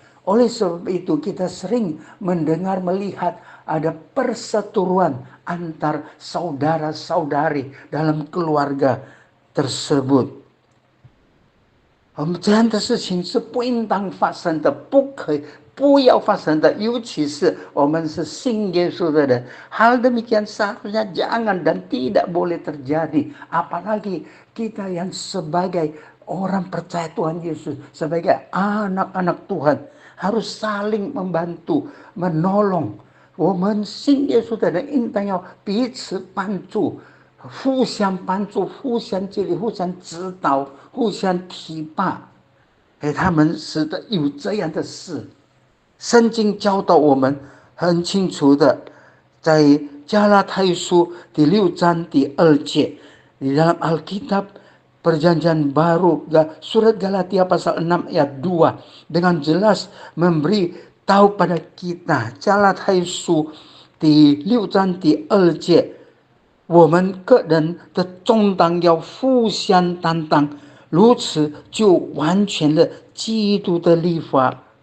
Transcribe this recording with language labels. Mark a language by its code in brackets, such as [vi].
[id] Oleh sebab itu kita sering mendengar, melihat ada perseteruan antar saudara-saudari dalam keluarga tersebut。 [zh] 这样的事情是不应当发生的，不要发生的，尤其是我们是信耶稣的人。 [id] Hal demikian seharusnya jangan dan tidak boleh terjadi. Apalagi kita yang sebagai orang percaya Tuhan Yesus, sebagai anak-anak Tuhan, harus saling membantu, menolong。 [zh] 我们信耶稣的人应当要彼此帮助，互相帮助，互相激励，互相指导，互相提拔。给他们使得有这样的事。圣经教导我们很清楚的，在加拉太书第6章第2节, [id] di dalam Alkitab Perjanjian Baru, surat Galatia pasal 6 ayat 2 dengan jelas memberi tahu pada kita, [zh] 加拉太书第6章第2节，我们个人的重担要互相担当，如此就完全了基督的律法。